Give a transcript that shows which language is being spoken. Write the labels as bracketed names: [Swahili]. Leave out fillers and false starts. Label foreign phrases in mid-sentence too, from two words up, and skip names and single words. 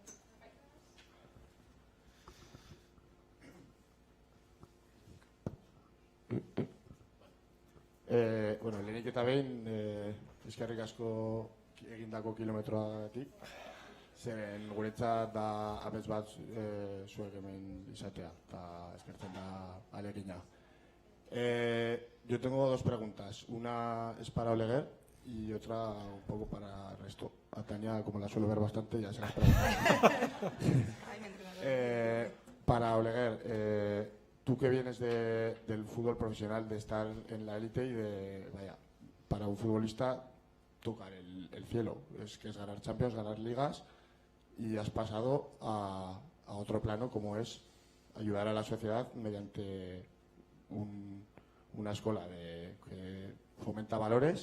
[Basque] Lehenik eta behin, eskerrik asko egindako kilometroatik, zeren guretzat da abez bat zuek hemen izatea, eta eskertzen da alegina. [Spanish] Yo tengo dos preguntas, una es para Oleguer y otra un poco para el resto. A Tania, como la suelo ver bastante, ya se las pregunto. Para Oleguer, tú que vienes del fútbol profesional, de estar en la élite y para un futbolista tocar el cielo, es ganar Champions, ganar ligas, y has pasado a otro plano como es ayudar a la sociedad mediante una escuela que fomenta valores.